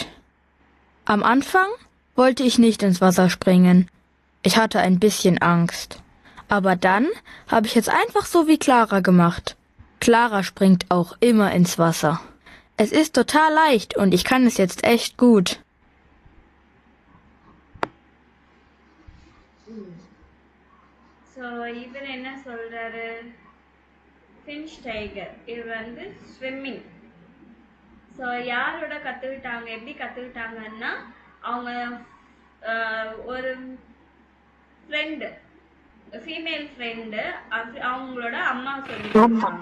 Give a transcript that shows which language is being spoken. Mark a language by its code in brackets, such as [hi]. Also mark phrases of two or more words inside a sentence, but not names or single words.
[de] Am Anfang wollte ich nicht ins Wasser springen. Ich hatte ein bisschen Angst. Aber dann habe ich es einfach so wie Clara gemacht. Clara springt auch immer ins Wasser. Es ist total leicht und ich kann es jetzt echt gut. [ta] ஸோ இவர் என்ன சொல்றாரு, ஃபின் ஸ்டைகர், இவர் வந்து ஸ்விம்மிங். ஸோ யாரோட கற்றுக்கிட்டாங்க, எப்படி கற்றுக்கிட்டாங்கன்னா அவங்க ஒரு ஃப்ரெண்டு, [en] female friend, [ta] அவங்களோட அம்மா சொல்லி கொடுத்தாங்க.